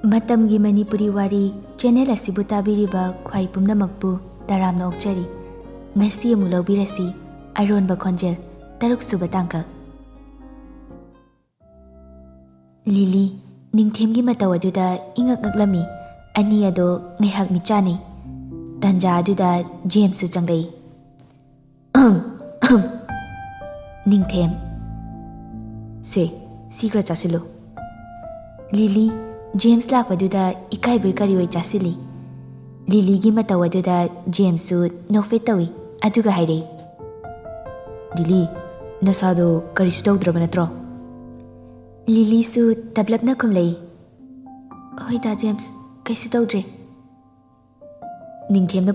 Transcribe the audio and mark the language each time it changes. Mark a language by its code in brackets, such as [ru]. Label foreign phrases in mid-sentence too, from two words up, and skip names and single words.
[mni] Matamgi Manipuri Wari channel asibu tabiriba khwai pumnamakpu taramna okchari ngasi amu lobirasi Aronba Khonjel taruk suba tangkak Lili Ningthemgi mataw aduda ingak ngaklami ani ado ngaihak michani tanja aduda James su changlei Ningthem se sikra chasilo Lili James lakpaduda ikaibai kariwai chasili Lili gi mataw aduda James su nokfet tawi aduga hairei Lili nasado karisu tawdraba natro Lili su tablapna khumlei hoi da James kaisu tawdre Ningthemna